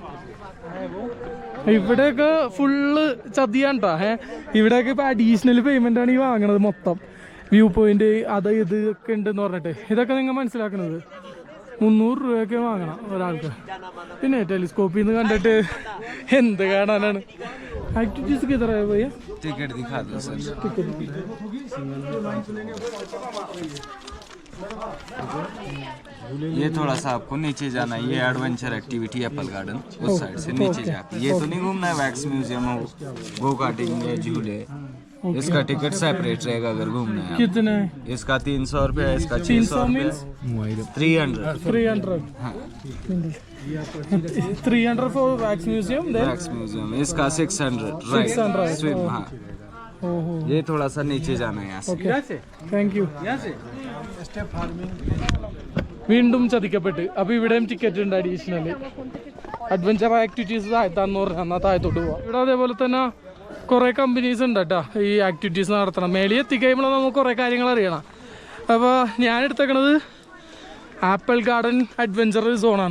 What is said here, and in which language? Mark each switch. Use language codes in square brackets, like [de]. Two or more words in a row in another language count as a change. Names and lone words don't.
[ml] ഇവിടെയൊക്കെ ഫുള്ള് ചതിയാണ് കേട്ടോ. ഇവിടെയൊക്കെ ഇപ്പോൾ [en] additional payment [ml] ആണ് ഈ വാങ്ങണത് മൊത്തം. [en] view point [ml] അത് ഇത് ഒക്കെ ഉണ്ടെന്ന് പറഞ്ഞിട്ട് ഇതൊക്കെ നിങ്ങൾ മനസ്സിലാക്കുന്നത് 300 രൂപയൊക്കെ വാങ്ങണം ഒരാൾക്ക്. പിന്നെ ടെലിസ്കോപ്പിൽ നിന്ന് കണ്ടിട്ട് എന്ത് കാണാനാണ്. ആക്ടിവിറ്റീസ് കിതറ പോയ [hi] टिकट दिखा दो सर। ये थोड़ा सा आपको नीचे जाना है। ये [en] adventure activity [hi] एप्पल गार्डन उस साइड से नीचे जाके, ये तो नहीं घूमना है। वैक्स म्यूजियम हो, [en] go karting [hi] है, झूले, इसका [en] ticket separate [hi] रहेगा अगर घूमना है। कितना है इसका 300 रुपया, इसका 600 रुपया, 300। [en] 300 for wax museum, [hi] वैक्स म्यूजियम इसका 600 [en] right swim. [hi] हाँ, ये थोड़ा सा नीचे जाना है यहाँ से। [en] thank you. [ml] വീണ്ടും ചതിക്കപ്പെട്ട്. അപ്പോൾ ഇവിടെയും ടിക്കറ്റ് ഉണ്ട് അഡീഷണല്. [en] adventure activities [ml] താഴ്ത്താന്ന് പറഞ്ഞാൽ എന്നാൽ താഴത്തോട്ട് പോവാം. ഇവിടെ അതേപോലെ തന്നെ കുറേ കമ്പനീസ് ഉണ്ട് കേട്ടോ ഈ ആക്ടിവിറ്റീസ് നടത്തണം. മേളിൽ എത്തിക്കഴിയുമ്പോൾ നമുക്ക് കുറേ കാര്യങ്ങൾ അറിയണം. അപ്പോൾ ഞാൻ എടുത്തേക്കണത് ആപ്പിൾ ഗാർഡൻ അഡ്വഞ്ചർ സോണാണ്.